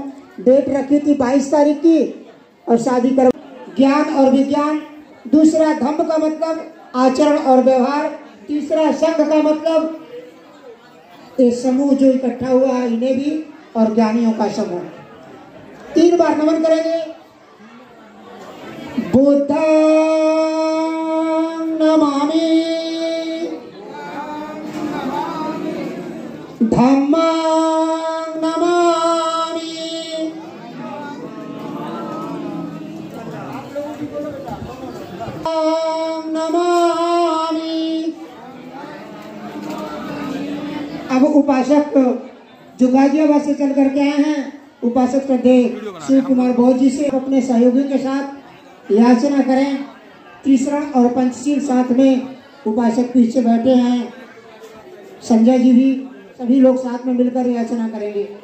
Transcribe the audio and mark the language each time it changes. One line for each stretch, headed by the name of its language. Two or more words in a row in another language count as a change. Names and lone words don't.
Hindi: डेट रखी थी 22 तारीख की और शादी कर। ज्ञान और विज्ञान, दूसरा धम्म का मतलब आचरण और व्यवहार, तीसरा संघ का मतलब ये समूह जो इकट्ठा हुआ है इन्हें भी, और ज्ञानियों का समूह। 3 बार नमन करेंगे।
Pali: बुद्धं नमामि, धम्मं नमामि, नमामि।
Hindi: अब उपासक जो गाजियाबाद से चल करके आए हैं, उपासक श्रद्धे शिव कुमार बोस जी से अपने सहयोगियों के साथ याचना करें। तीसरा और पंचशील साथ में उपासक पीछे बैठे हैं, संजय जी भी, सभी लोग साथ में मिलकर याचना करेंगे।